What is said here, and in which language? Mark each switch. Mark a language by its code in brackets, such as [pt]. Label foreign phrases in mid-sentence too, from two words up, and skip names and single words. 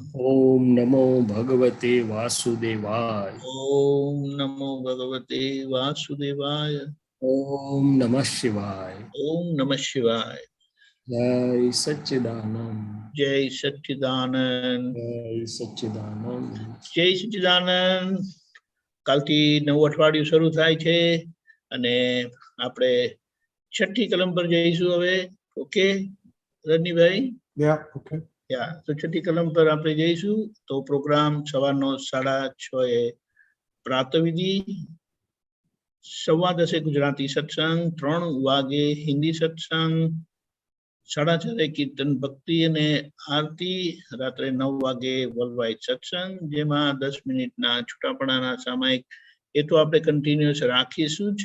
[sa] ओम नमो भगवते वासुदेवाय ओम नमो भगवते वासुदेवाय ओम नमः शिवाय ओम नमः शिवाय जय सच्चिदानंद जय सच्चिदानंद जय सच्चिदानंद [gu] જય સચ્ચિદાનંદ કાલથી નવું અઠવાડિયું શરૂ થાય છે અને આપણે છઠ્ઠી કલમ પર જઈશું હવે. ઓકે રજનીભાઈ? [en] Yeah, okay. [gu] તો છઠ્ઠી કલમ પર આપણે જઈશું. તો પ્રોગ્રામ સવારનો 6:30 પ્રાતઃવિધિ, 10:15 ગુજરાતી સત્સંગ, 3 વાગે હિન્દી સત્સંગ, 4:30 કીર્તન ભક્તિ અને આરતી, રાત્રે 9 વાગે વર્લ્ડવાઇડ સત્સંગ, જેમાં 10 મિનિટના છૂટાપડાના સામાયિક એ તો આપણે કન્ટિન્યુઅસ રાખીશું જ.